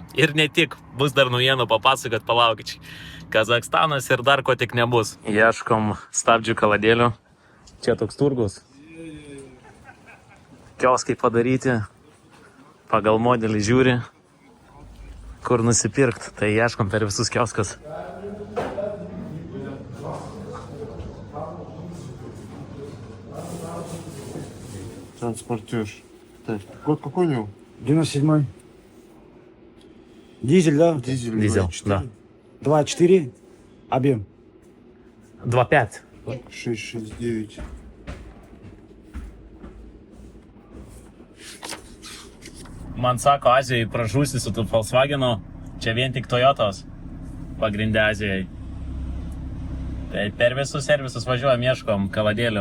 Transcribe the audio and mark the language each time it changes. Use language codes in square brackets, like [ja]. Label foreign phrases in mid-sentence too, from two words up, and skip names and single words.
[lt] Ir ne tik, bus dar naujienų papasakot, palaukit. Kazakstanas ir dar ko tik nebus. Ieškom stabdžių kaladėlių. Čia toks turgus. Kioskai padaryti. Pagal modelį žiūri, kur nusipirkt. Tai ieškom per visus kioskus. [ru] Транспортер. Так, код какой у него? 97-й. Дизель, да? Дизель. Дизель, 2.4. да. 2.4. Объем. 2.5. 669. [lt] Man sako, Azijai pražūsi su tų Volkswagenu, čia vien tik Toyotos pagrindė Azijai. Tai per visus servisus važiuojam, ieškom kaladėlių.